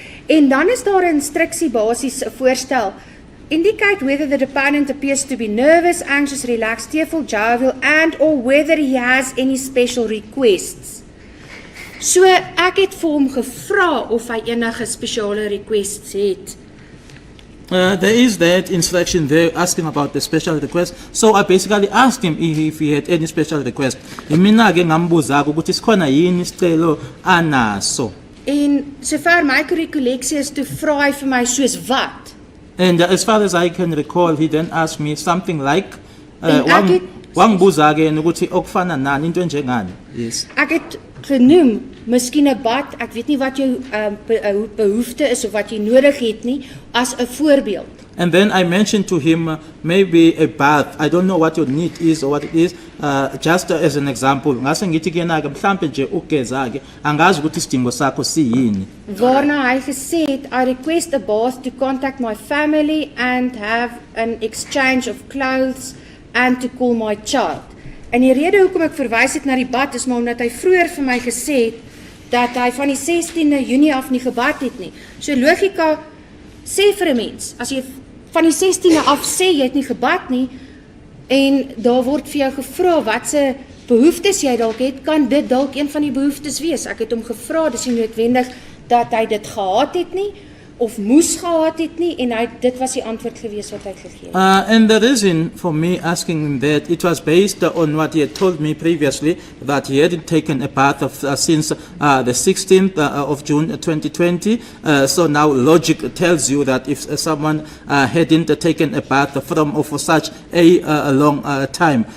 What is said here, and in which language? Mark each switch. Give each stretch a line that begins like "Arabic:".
Afrikaans: En dan is daar 'n instruksie basies 'n voorstel.
English: Indicate whether the deponent appears to be nervous, anxious, relaxed, tearful, jovial, and or whether he has any special requests.
Afrikaans: So ek het vir hom gevra of hy enige spesiale requests het.
English: There is that instruction there asking about the special request. So I basically asked him if he had any special request.
Zulu: Mina ke ngambuza ukuthi sikhona yini isicelo anaso.
Afrikaans: En sover my recollectie is, toe vra hy vir my soos wat.
English: And as far as I can recall, he then asked me something like
Afrikaans: En ek het-
Zulu: wangibuza ke ukuthi okufana nani into enjengani. Yes.
Afrikaans: Ek het genoem, miskien 'n bad, ek weet nie wat jou behoefte is of wat jy nodig het nie, as 'n voorbeeld.
English: And then I mentioned to him maybe a bath. I don't know what your need is or what it is. Just as an example,
Zulu: ngase ngithi kuyena ke mhlambe nje ugeza ke angazi ukuthi isidingo sakho siyini.
Afrikaans: Waarna hy gesê het,
English: I request a bath to contact my family and have an exchange of clothes and to call my child.
Afrikaans: En die rede hoekom ek verwys het na die bad is maar omdat hy vroeër vir my gesê het dat hy van die 16de Junie af nie gebad het nie. So logika sê vir 'n mens, as jy van die 16de af sê jy het nie gebad nie en daar word vir jou gevra watse behoeftes jy dalk het, kan dit dalk een van die behoeftes wees. Ek het hom gevra, dis nie noodwendig dat hy dit gehad het nie of moes gehad het nie en dit was die antwoord gewees wat hy gegee het.
English: And the reason for me asking him that, it was based on what he had told me previously, that he hadn't taken a bath since the 16th of June 2020. So now logic tells you that if someone hadn't taken a bath for such a long time.